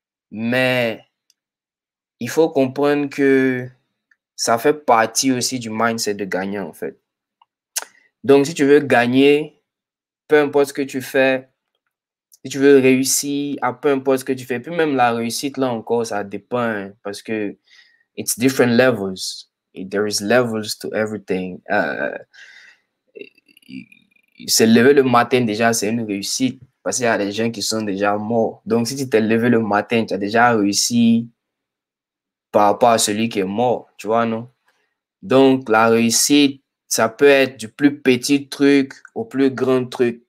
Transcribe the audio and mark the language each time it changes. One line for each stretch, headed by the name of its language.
French: Mais il faut comprendre que ça fait partie aussi du mindset de gagnant, en fait. Donc, si tu veux gagner, peu importe ce que tu fais, si tu veux réussir à peu importe ce que tu fais, puis même la réussite, là encore, ça dépend, hein, parce que
English: it's different levels. There is levels to everything.
French: Se lever le matin, déjà, c'est une réussite, parce qu'il y a des gens qui sont déjà morts. Donc, si tu t'es levé le matin, tu as déjà réussi par rapport à celui qui est mort, tu vois, non? Donc, la réussite, ça peut être du plus petit truc au plus grand truc.